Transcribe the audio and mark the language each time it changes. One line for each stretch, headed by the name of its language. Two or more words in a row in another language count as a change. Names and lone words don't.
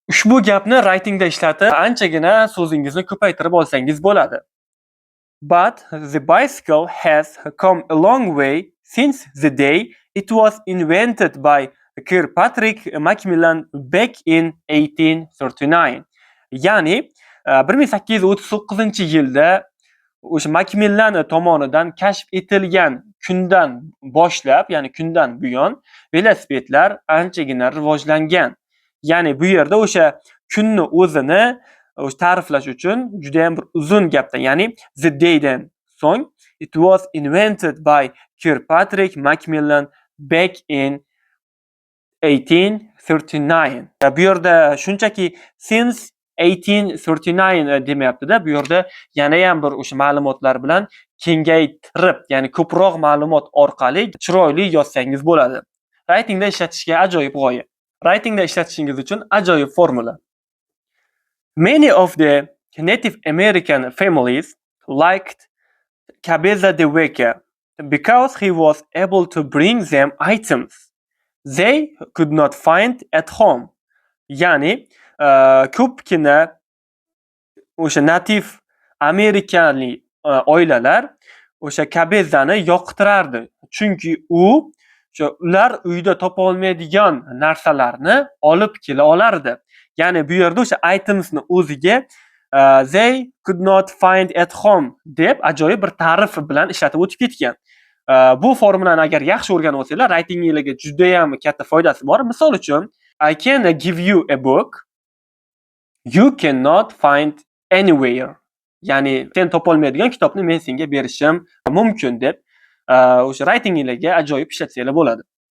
Uzbek: Ushbu gapni writingda ishlatib, anchagina so'zingizni ko'paytirib olsangiz bo'ladi.
English: But the bicycle has come a long way since the day it was invented by Kirkpatrick Macmillan back in 1839.
Uzbek: Ya'ni 1839-yilda o'sha Macmillan tomonidan kashf etilgan kundan boshlab, ya'ni kundan buyon velosipedlar anchagina rivojlangan. Ya'ni bu yerda o'sha kunni o'zini ta'riflash uchun juda ham bir uzun gapdan, ya'ni
English: the day
Uzbek: dan so'ng
English: it was invented by Kirkpatrick Macmillan back in
Uzbek: 1839. Bu yerda shunchaki since 1839 demayapti-da. Bu yerda yana ham bir o'sha ma'lumotlar bilan kengaytirib, ya'ni ko'proq ma'lumot orqali chiroyli yozsangiz bo'ladi. Writingda ishlatishga ajoyib g'oya. Writingda ishlatishingiz uchun ajoyib formula.
English: Many of the Native American families liked Cabeza de Vaca because he was able to bring them items they could not find at home.
Uzbek: Ya'ni ko'pgina o'sha nativ amerikanlik oilalar o'sha Cabezani yoqtirardi. Chunki ular uyda topa olmaydigan narsalarni olib kela olardi. Ya'ni bu yerda o'sha itemsni o'ziga
English: they could not find at home
Uzbek: deb ajoyib bir ta'rif bilan ishlatib o'tib ketgan. Bu formulani agar yaxshi o'rganib olsanglar, writingingizga juda ham katta foydasi bor. Misol uchun,
English: I can give you a book you cannot find anywhere.
Uzbek: Ya'ni sen topa olmaydigan kitobni men senga berishim mumkin deb o'sha writingingizga ajoyib ishlatsanglar bo'ladi.